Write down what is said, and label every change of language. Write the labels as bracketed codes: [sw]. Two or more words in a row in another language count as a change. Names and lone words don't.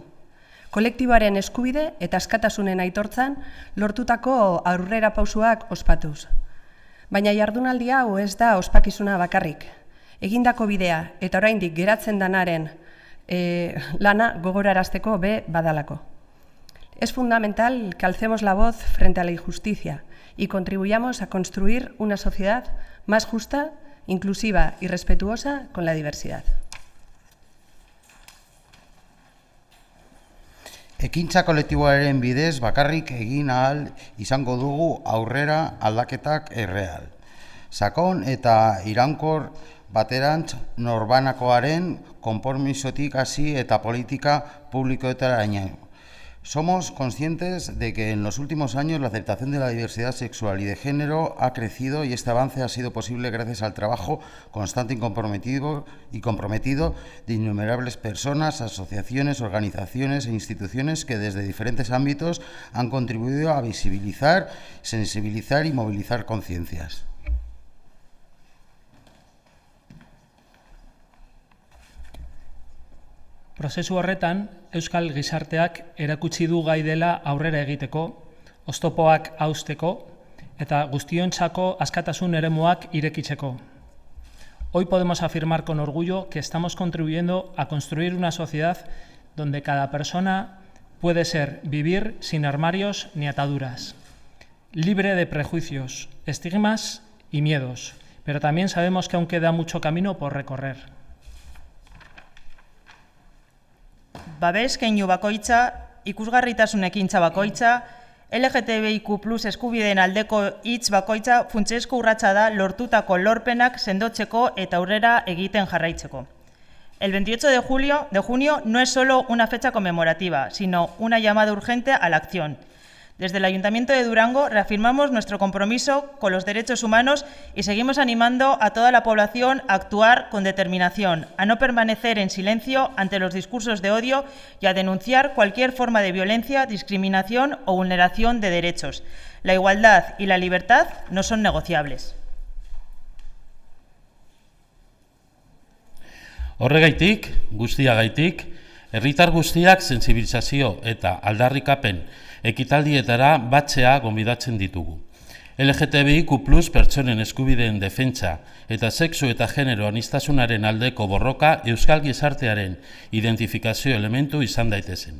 [eu] Kolektiboaren eskubide eta askatasunen aitortzan lortutako aurrera pausuak ospatuz. Baina jardunaldi hau ez da ospakizuna bakarrik. Egindako bidea eta oraindik geratzen danaren lana gogorarazteko be badalako. [es] Es fundamental que alcemos la voz frente a la injusticia y contribuyamos a construir una sociedad más justa, inclusiva y respetuosa con la diversidad. [eu] Ekintza kolektiboaren bidez bakarrik egin ahal izango dugu aurrera aldaketak erreal. Sakon eta iraunkor baterantz norbanakoaren konpromisotik hasi eta politika publikoetaraino. [es] Somos conscientes de que en los últimos años la aceptación de la diversidad sexual y de género ha crecido y este avance ha sido posible gracias al trabajo constante y comprometido de innumerables personas, asociaciones, organizaciones e instituciones que desde diferentes ámbitos han contribuido a visibilizar, sensibilizar y movilizar conciencias. [eu] Prozesu horretan, Euskal Gizarteak erakutsi du gai dela aurrera egiteko, oztopoak hausteko eta guztiontzako askatasun eremuak irekitzeko. [es] Hoy podemos afirmar con orgullo que estamos contribuyendo a construir una sociedad donde cada persona puede vivir sin armarios ni ataduras, libre de prejuicios, estigmas y miedos, pero también sabemos que aún queda mucho camino por recorrer. [eu] Babes keinu bakoitza, ikusgarritasun ekintza bakoitza, LGTBIQ+ eskubideen aldeko hitz bakoitza funtsezko urratsa da lortutako lorpenak sendotzeko eta aurrera egiten jarraitzeko. [es] El 28 de junio no es solo una fecha conmemorativa, sino una llamada urgente a la acción. Desde el Ayuntamiento de Durango reafirmamos nuestro compromiso con los derechos humanos y seguimos animando a toda la población a actuar con determinación, a no permanecer en silencio ante los discursos de odio y a denunciar cualquier forma de violencia, discriminación o vulneración de derechos. La igualdad y la libertad no son negociables. [eu] Horregaitik, guztiagaitik, herritar guztiak sentsibilizazio eta aldarrikapen ekitaldietara batzea gonbidatzen ditugu. LGTBIQ+ pertsonen eskubideen defentsa eta sexu eta genero aniztasunaren aldeko borroka Euskal Gizartearen identifikazio elementu izan daitezen.